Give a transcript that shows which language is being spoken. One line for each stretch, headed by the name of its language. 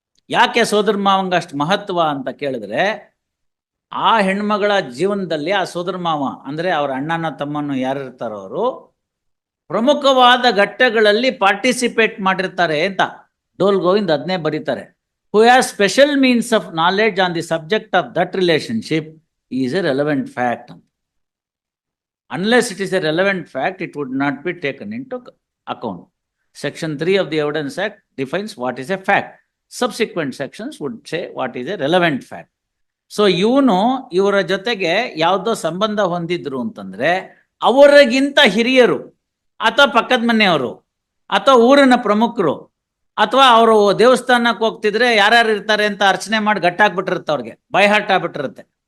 Kannada: ಯಾಕೆ ಸೋದರ ಮಾವಂಗ ಅಷ್ಟು ಮಹತ್ವ ಅಂತ ಕೇಳಿದ್ರೆ, ಆ ಹೆಣ್ಮಗಳ ಜೀವನದಲ್ಲಿ ಆ ಸೋದರ ಮಾವ ಅಂದ್ರೆ ಅವ್ರ ಅಣ್ಣನ ತಮ್ಮನ್ನು ಯಾರಿರ್ತಾರೋ ಅವರು ಪ್ರಮುಖವಾದ ಘಟ್ಟಗಳಲ್ಲಿ ಪಾರ್ಟಿಸಿಪೇಟ್ ಮಾಡಿರ್ತಾರೆ ಅಂತ ಡೋಲ್ ಗೋವಿಂದ್ ಅದನ್ನೇ ಬರೀತಾರೆ.
English: Who has special means of knowledge on the subject of that relationship is a relevant fact. Unless it is a relevant fact, it would not be taken into account. Section 3 of the Evidence Act defines what is a fact. Subsequent sections would say what is a relevant fact.
Kannada: So ಇವನು ಇವರ ಜೊತೆಗೆ ಯಾವುದೋ ಸಂಬಂಧ ಹೊಂದಿದ್ರು ಅಂತಂದ್ರೆ, ಅವರಿಗಿಂತ ಹಿರಿಯರು ಅಥವಾ ಪಕ್ಕದ ಮನೆಯವರು ಅಥವಾ ಊರಿನ ಪ್ರಮುಖರು ಅಥವಾ ಅವರು ದೇವಸ್ಥಾನಕ್ಕೆ ಹೋಗ್ತಿದ್ರೆ ಯಾರ್ಯಾರು ಇರ್ತಾರೆ ಅಂತ ಅರ್ಚನೆ ಮಾಡಿ ಗಟ್ಟಾಗ್ಬಿಟ್ಟಿರುತ್ತೆ, ಅವ್ರಿಗೆ ಬೈ ಹಾರ್ಟ್ ಆಗ್ಬಿಟ್ಟಿರುತ್ತೆ.